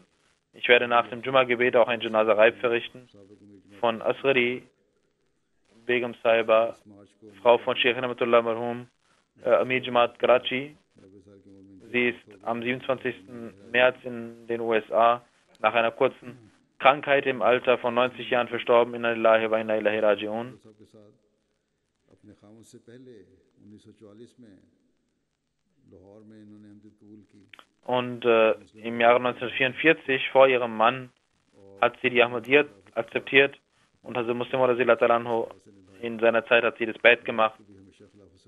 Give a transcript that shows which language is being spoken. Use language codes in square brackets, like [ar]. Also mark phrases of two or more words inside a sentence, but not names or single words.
[de] Ich werde nach dem Jumma-Gebet auch ein [ar] جنازة غائب [de] verrichten von Asghari Begum Sahiba, Frau von Sheikh Rahmatullah Marhum, Amir Jamaat Karachi. Sie ist am 27. März in den USA nach einer kurzen Krankheit im Alter von 90 Jahren verstorben. [ar] إنا لله وإنا إليه راجعون. [de] Und im Jahre 1944, vor ihrem Mann, hat sie die Ahmadiyyat akzeptiert und Hazrat Muslim in seiner Zeit hat sie das Bait gemacht.